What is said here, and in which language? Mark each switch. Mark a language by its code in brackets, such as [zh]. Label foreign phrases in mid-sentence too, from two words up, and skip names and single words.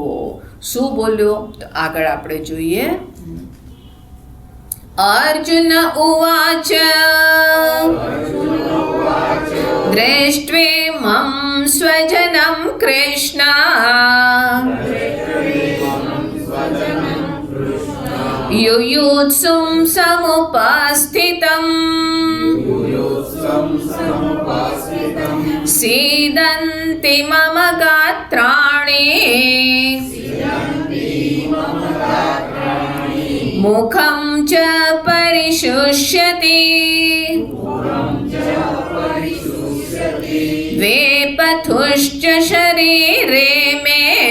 [gu] શું બોલ્યો? તો આગળ આપણે જોઈએ. [sa] અર્જુન ઉવાચ દ્રષ્ટ્વેમં સ્વજनं કૃષ્ણ યુયુત્સું સમુપસ્થિતં सीदन्ति मम गात्राणि मुखं च परिशुष्यति वेपथुश्च शरीरे मे